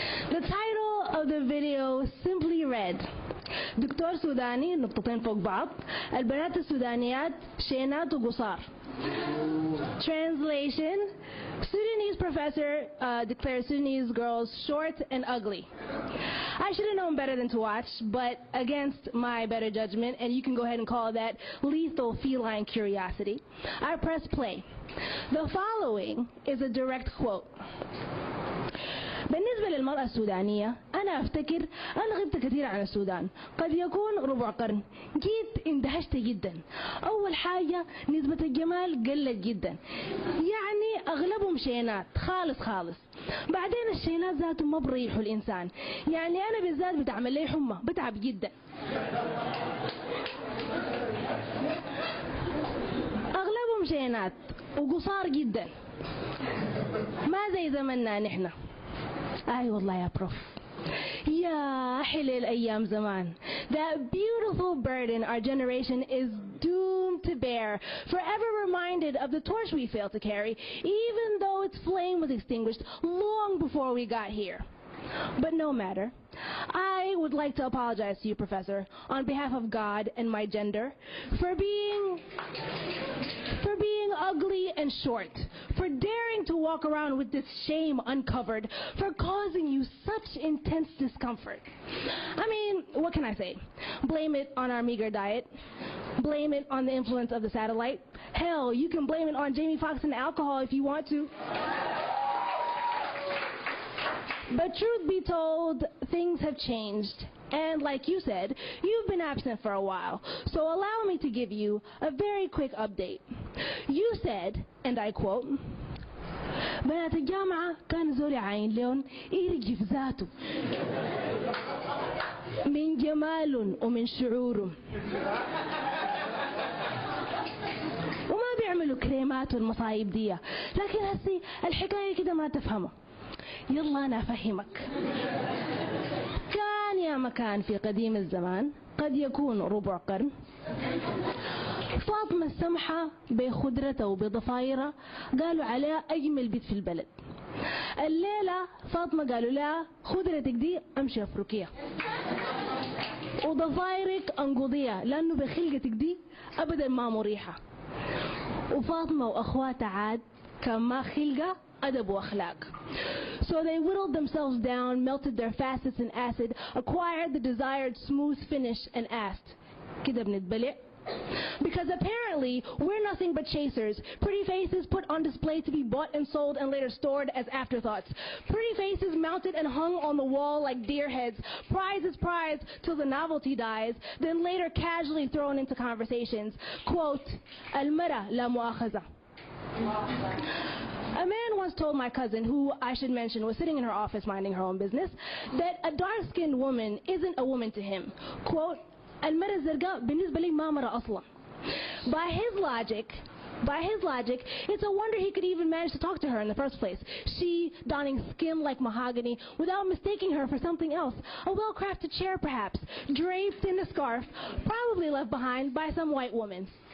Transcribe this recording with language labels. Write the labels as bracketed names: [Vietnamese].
[English] The title of the video simply read [Arabic] دكتور سوداني نقطتين فوق بعض البنات السودانيات شينات وقصار. [English] Translation: Sudanese professor declares Sudanese girls short and ugly. I should have known better than to watch, but against my better judgment, and you can go ahead and call that lethal feline curiosity, I press play. The following is a direct quote. [Arabic] بالنسبة للمرأة السودانية أنا أفتكر أنا غبت كثير عن السودان قد يكون ربع قرن جيت اندهشت جدا أول حاجة نسبة الجمال قلت جدا يعني أغلبهم شينات خالص بعدين الشينات ذاته ما بريحوا الإنسان يعني أنا بالذات بتعمل لي حمى بتعب جدا أغلبهم شينات وقصار جدا ما زي زمننا نحن أي والله يا بروف يا حلال أيام زمان. [English] That beautiful burden our generation is doomed to bear, forever reminded of the torch we failed to carry, even though its flame was extinguished long before we got here. But no matter. I would like to apologize to you, Professor, on behalf of God and my gender, for being ugly and short, for daring to walk around with this shame uncovered, for causing you such intense discomfort. I mean, what can I say? Blame it on our meager diet. Blame it on the influence of the satellite. Hell, you can blame it on Jamie Foxx and alcohol if you want to. But truth be told, things have changed. And like you said, you've been absent for a while. So allow me to give you a very quick update. You said, and I quote, [Arabic] بنات الجامعة كان زوري عين لون يرجف ذاته من جمال ومن شعور وما بيعملوا كريمات والمصايب دي لكن هسي الحكاية كده ما تفهمه يلا أنا أفهمك. كان يا مكان في قديم الزمان قد يكون ربع قرن فاطمة السمحة بخضرتها وبضفايرها قالوا عليها أجمل بيت في البلد. الليلة فاطمة قالوا لها خضرتك دي أمشي أفركيها وضفايرك أنقضيها لأنه بخلقتك دي أبدا ما مريحة. وفاطمة وأخواتها عاد كان ما خلقة أدب وأخلاق. [English] So they whittled themselves down, melted their facets in acid, acquired the desired smooth finish, and asked, [Arabic] كده بنتبلع? [English] Because apparently we're nothing but chasers, pretty faces put on display to be bought and sold and later stored as afterthoughts, pretty faces mounted and hung on the wall like deer heads, prize is prize till the novelty dies, then later casually thrown into conversations. Quote, [Arabic] المرأة لا مؤاخذة. [English] A man once told my cousin, who I should mention was sitting in her office minding her own business, that a dark-skinned woman isn't a woman to him. Quote, [Arabic] المرأة الزرقاء بالنسبة لي ما مرأة أصلا. [English] By his logic, it's a wonder he could even manage to talk to her in the first place. She donning skin like mahogany without mistaking her for something else. A well-crafted chair perhaps, draped in a scarf, probably left behind by some white woman.